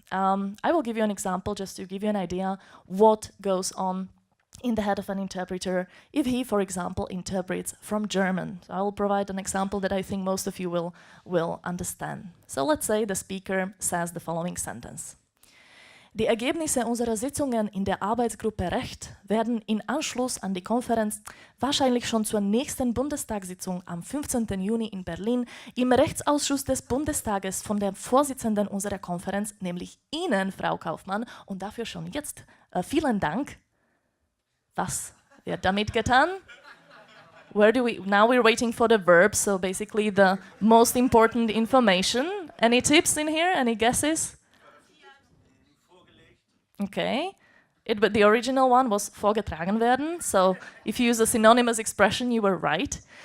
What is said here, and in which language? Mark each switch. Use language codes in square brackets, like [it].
[en] I will give you an example just to give you an idea what goes on in the head of an interpreter if he, for example, interprets from German. So I will provide an example that I think most of you will understand. So let's say the speaker says the following sentence. [de] Die Ergebnisse unserer Sitzungen in der Arbeitsgruppe Recht werden in Anschluss an die Konferenz wahrscheinlich schon zur nächsten Bundestagssitzung am 15. Juni in Berlin im Rechtsausschuss des Bundestages von der Vorsitzenden unserer Konferenz, nämlich Ihnen, Frau Kaufmann, und dafür schon jetzt vielen Dank. Was wird damit getan? [en] Now we're waiting for the verb, so basically the most important information. Any tips in here? Any guesses? Okay. But the original one was [de] vorgetragen werden, [en] so if you use a synonymous expression, you were right.